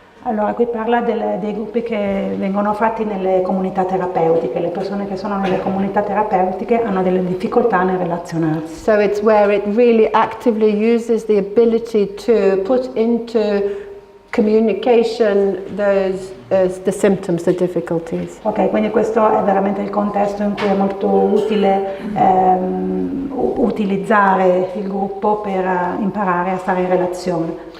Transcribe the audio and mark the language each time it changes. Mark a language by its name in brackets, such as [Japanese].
[Italian] Allora, qui parla dei gruppi che vengono fatti nelle comunità terapeutiche. Le persone che sono nelle comunità terapeutiche hanno delle difficoltà nel relazionarsi. [English] So it's where it really actively uses the ability to put into communication the symptoms, the difficulties. [Italian] Ok, quindi questo è veramente il contesto in cui è molto utile utilizzare il gruppo per imparare a stare in relazione.